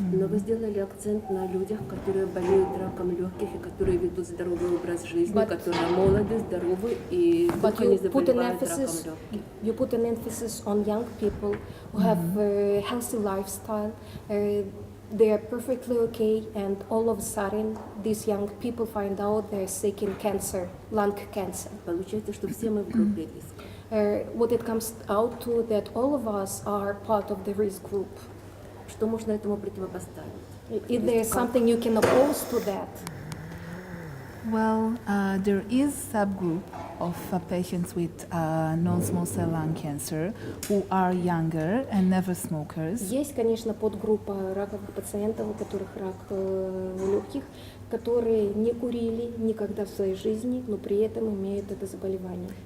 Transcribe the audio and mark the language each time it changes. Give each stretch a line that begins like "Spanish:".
Russian: Но вы сделали акцент на людях, которые болеют раком легких и которые ведут здоровый образ жизни, которые молоды, здоровы и только не заболевают раком легких.
English: You put an emphasis on young people who have a healthy lifestyle. They are perfectly okay, and all of a sudden, these young people find out they're sick in cancer, lung cancer.
Russian: Получается, что все мы в группе риска.
English: What it comes out to that all of us are part of the risk group.
Russian: Что можно этому противопоставить?
English: Is there something you can oppose to that? Well, there is subgroup of patients with non-small cell lung cancer who are younger and never smokers.
Russian: Есть, конечно, подгруппа раковых пациентов, у которых рак легких, которые не курили никогда в своей жизни, но при этом имеют это заболевание.